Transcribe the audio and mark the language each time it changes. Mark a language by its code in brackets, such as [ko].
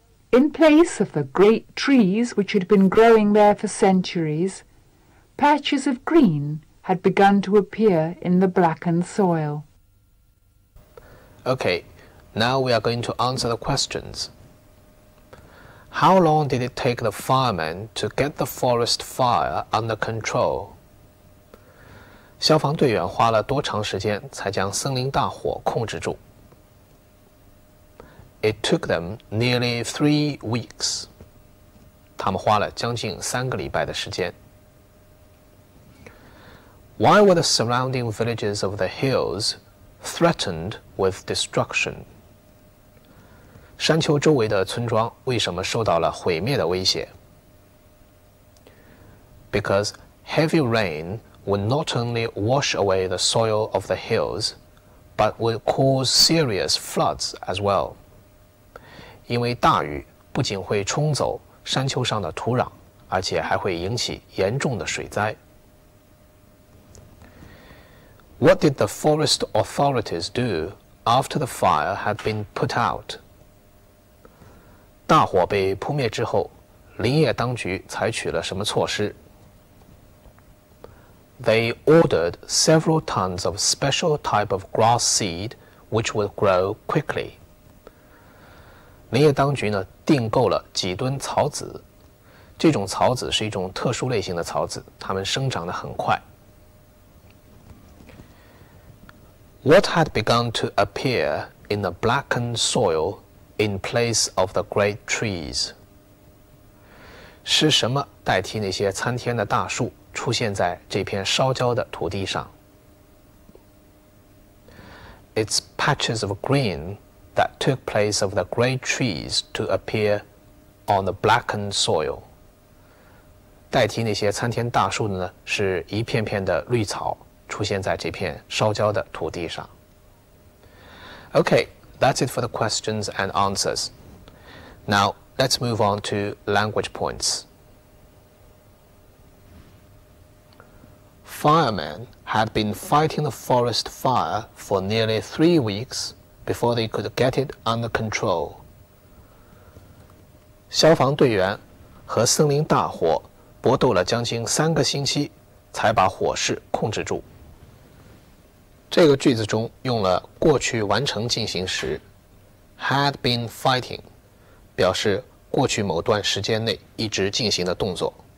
[en] In place of the great trees which had been growing there for centuries, patches of green had begun to appear in the blackened soil. Okay, now we are going to answer the questions. How long did it take the firemen to get the forest fire under control? [zh] 消防队员花了多长时间才将森林大火控制住？ [en] It took them nearly 3 weeks. [zh] 他们花了将近3个礼拜的时间。 [en] Why were the surrounding villages of the hills threatened with destruction? [zh] 山丘周围的村庄为什么受到了毁灭的威胁？ [en] Because heavy rain would not only wash away the soil of the hills, but would cause serious floods as well. [zh] 因为大雨不仅会冲走山丘上的土壤，而且还会引起严重的水灾。 [en] What did the forest authorities do after the fire had been put out. [zh] 大火被扑灭之后，林业当局采取了什么措施？ [en] They ordered several tons of special type of grass seed which would grow quickly. [zh] 林业当局呢订购了几吨草籽，这种草籽是一种特殊类型的草籽，它们生长得很快。 [en] What had begun to appear in the blackened soil in place of the great trees? [zh] 是什么代替那些参天的大树出现在这片烧焦的土地上？ [en] It's patches of green that took place of the great trees to appear on the blackened soil. [zh] 代替那些参天大树的呢，是一片片的绿草出现在这片烧焦的土地上。 [en] Okay, that's it for the questions and answers. Now, let's move on to language points. Firemen had been fighting the forest fire for nearly 3 weeks before they could get it under control. [zh] 消防队员和森林大火搏斗了将近3个星期，才把火势控制住。这个句子中用了过去完成进行时 [en] had been fighting， [zh] 表示过去某段时间内一直进行的动作。